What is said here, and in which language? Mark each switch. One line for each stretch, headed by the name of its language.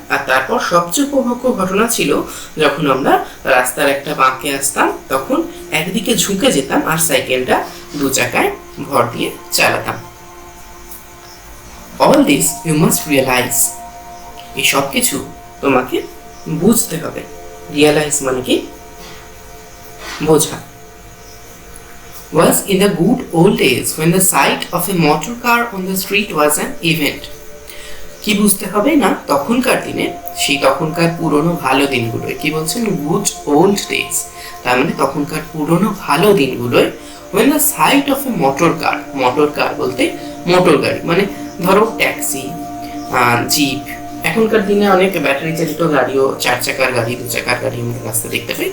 Bangla: আর তারপর সবচেয়ে উপভোগ্য ঘটনা ছিল যখন আমরা রাস্তার একটা বাঁকে আসতাম, তখন একদিকে ঝুঁকে যেতাম আর সাইকেলটা দু চাকায় ভর দিয়ে চালাতাম।
English: all this you must realise,
Bangla: এই সব কিছু তোমাকে বুঝতে হবে। রিয়েলাইজ মানে কি, বোঝা।
English: Was in the good old days when the sight of a motor car on the street was an event.
Bangla: কি বুঝতে হবে না, তখনকার দিনে সেই তখনকার পুরনো ভালো দিনগুলোয়, কি বলছেন,
English: good old days,
Bangla: তার মানে তখনকার পুরনো ভালো দিনগুলোয়
English: when the sight of a motor car
Bangla: বলতে মোটর গাড়ি, মানে ধরো ট্যাক্সি, জিপ, এখনকার দিনে অনেক ব্যাটারি চালিত গাড়িও, 4 চাকার গাড়ি, 2 চাকার গাড়ি আমরা রাস্তায় দেখতে পাই।